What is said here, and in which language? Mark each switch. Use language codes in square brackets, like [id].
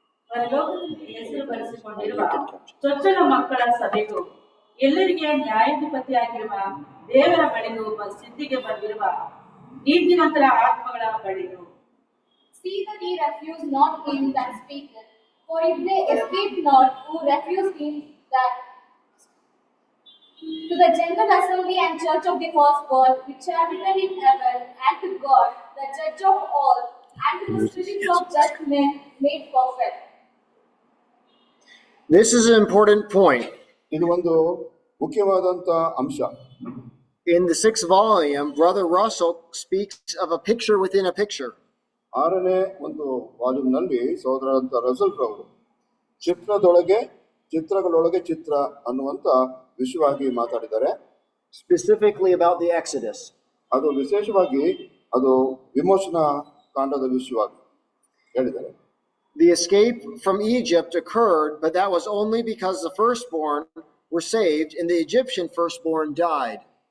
[kn] ಪರಲೋಕದಲ್ಲಿ ಹೆಸರು ಬರೆಸಿಕೊಂಡಿರುವ ಚೊಚ್ಚಲ ಮಕ್ಕಳ ಸಭೆಗೂ ಎಲ್ಲರಿಗೆ ನ್ಯಾಯಾಧಿಪತಿಯಾಗಿರುವ ದೇವರ ಬಳಿಗೂ ಸಿದ್ಧಿಗೆ ಬಂದಿರುವ ನೀತಿವಂತರ ಆತ್ಮಗಳ ಬಳಿಗೂ. [en] See that ye refuse not him that speaketh, for if they escape not who refuse him that to the general assembly and church of the firstborn, which are written in heaven, and to God, the judge of all, and to the spirits of just men made perfect. This is an important point. [kn] ಇದು ಒಂದು ಮುಖ್ಯವಾದಂತ ಅಂಶ. [en] In the 6th volume, Brother Russell speaks of a picture within a picture. [kn] 6ನೇ ಒಂದು ವಾಲ್ಯೂಮ್ನಲ್ಲಿ ಸಹೋದರಂತ Russell ರವರು ಚಿತ್ರದೊಳಗೆ ಚಿತ್ರಗಳೊಳಗೆ ಚಿತ್ರ ಅನ್ನುವಂತ ವಿಷಯವಾಗಿ ಮಾತಾಡಿದ್ದಾರೆ. [en] Specifically about the Exodus. [kn] ಅದು ವಿಶೇಷವಾಗಿ ಅದು ವಿಮೋಚನಾ ಕಾಂಡದ ವಿಷಯವಾಗಿ ಹೇಳಿದ್ದಾರೆ. [en] The escape from Egypt occurred, but that was only because the firstborn were saved and the Egyptian firstborn died.